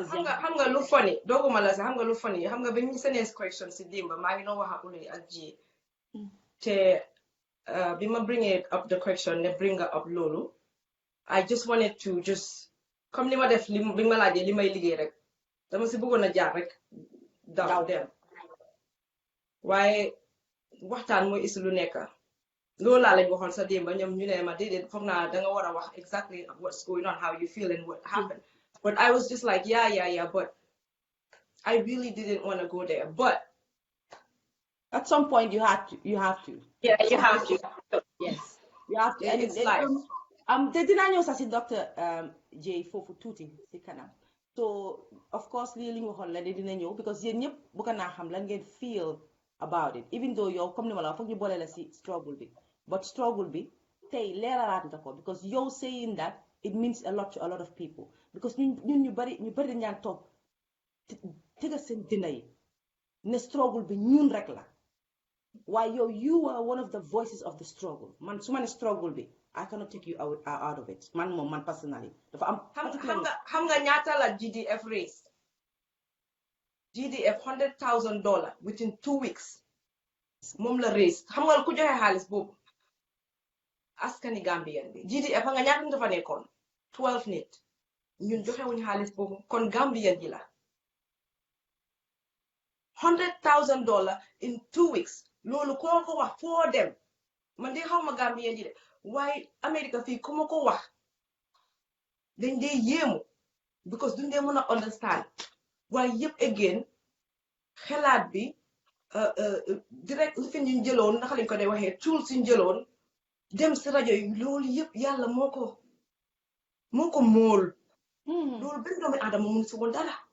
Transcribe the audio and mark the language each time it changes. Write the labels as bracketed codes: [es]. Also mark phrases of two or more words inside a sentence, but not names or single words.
[wo] xam nga lu funny dooguma la sax xam nga lu funny xam nga bi ñu seenee question si dimba maa ngi doon wax ak Oley ak ji te bi ma bringee [en] up the question [wo] ne [en] bring up [wo] loolu [en] I just wanted to [wo] comme li ma def bi ma laajee li may liggéey rek dama si bëggoon a jaar rek daw dem waaye waxtaan mooy isi lu nekk loolu laa lañ waxoon sa démba ñoom ñu ne ma déedéet foog naa danga war a wax [en] exactly what's going on how you feel and what happened but I was just like yeah but I really didn't want to go there but at some point you have to yeah you have to yes you have to and it's life [wo] te dinaa ñëw sax si Dr J foofu tuuti si kanam [en] so of course [wo] lii li ñu waxoon la de dina ñëw because yéen ñëpp bu ko naa xam lan ngeen feel [en] about it even though [wo] yow comme ni ma la foog ñu boole la si struggle bi but struggle bi tey leeralaat nga ko because yow [en] saying that it means a lot to a lot of people [wo] because ñun ñu bari dañ ñaan toog tëgga seen dina yi ne struggle bi ñun rek la waaye yow [en] you are one of the voices of the struggle [wo] man su ma ne struggle bi [en] I cannot take you out of it [wo] man personally dafa am xam nga ñaata la GDF raised GDF $100,000 [en] within 2 weeks [wo] moom la raised xam nga ku joxe xaalis boobu askani Gambien bi GDF xam nga ñaata ñu dafa nekkoon 12 nit ñun joxe wuñ xaalis boobu kon Gambien ji la $100,000 [en] in 2 weeks [wo] loolu koo ko wax foo dem man de xaw ma Gambien ji de waaye America fii ku ma ko wax dañ dee yéemu because duñ dee mën a understand waaye yëpp again xelaat bi direct li fi ñu jëloon naka lañ ko dee waxee tool suñ jëloon dem si rajo yi loolu yëpp yàlla moo ko mool loolu benn doomi aadama mun si woon dara